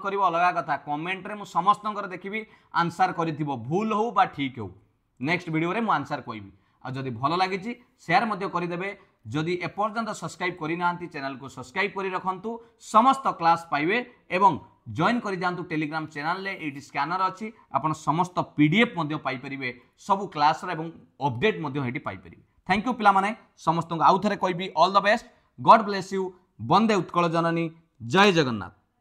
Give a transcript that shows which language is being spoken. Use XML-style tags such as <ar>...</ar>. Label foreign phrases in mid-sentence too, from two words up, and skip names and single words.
<or>କରିବ ଅଲଗା କଥା କମେଣ୍ଟ ରେ ମୁଁ ସମସ୍ତଙ୍କର ଦେଖିବି ଆନ୍ସର କରିଥିବ ଭୁଲ ହେଉ ବା ଠିକ ହେଉ</or> <en>next video</en> <or>ରେ ମୁଁ ଆନ୍ସର କହିବି ଆଉ ଯଦି ଭଲ ଲାଗିଛି ସେୟାର ମଧ୍ୟ କରି ଦେବେ ଯଦି ଏପର୍ଯ୍ୟନ୍ତ ସବସ୍କ୍ରାଇବ କରି ନାହାନ୍ତି ଚ୍ୟାନେଲ କୁ ସବସ୍କ୍ରାଇବ କରି ରଖନ୍ତୁ ସମସ୍ତ କ୍ଲାସ ପାଇବେ ଏବଂ ଜଏନ କରି ଯାଆନ୍ତୁ ଟେଲିଗ୍ରାମ ଚ୍ୟାନେଲ ରେ ଏଠି ସ୍କାନର ଅଛି ଆପଣ ସମସ୍ତ ପିଡିଏଫ ମଧ୍ୟ ପାଇ ପାରିବେ ସବୁ କ୍ଲାସ ରେ ଏବଂ ଅପଡେଟ ମଧ୍ୟ ଏଠି ପାଇ ପାରିବେ</or> <en>thank you</en> <or>ପିଲା ମାନେ ସମସ୍ତ କୁ ଆଉ ଥରେ କହିବି</or> <en>all the best God bless you</en> <or>ବନ୍ଦେ ଉତ୍କଳ ଜନନୀ ଜୟ ଜଗନ୍ନାଥ।</or>